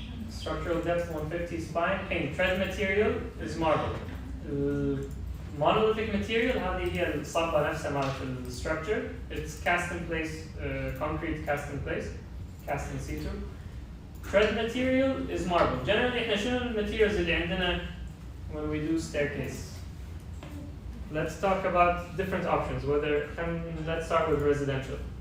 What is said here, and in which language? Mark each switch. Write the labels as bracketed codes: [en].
[en] Structural depth 150 spine. Hey, tread material is marble. Monolithic material [ar] هذه هي الصبة نفسها مالت الستراكشر. [en] It's cast in place, concrete cast in place, cast in situ. Tread material is marble. Generally [ar] احنا شنو الماتيريالز اللي عندنا [en] when we do staircase? Let's talk about different options. Let's start with residential.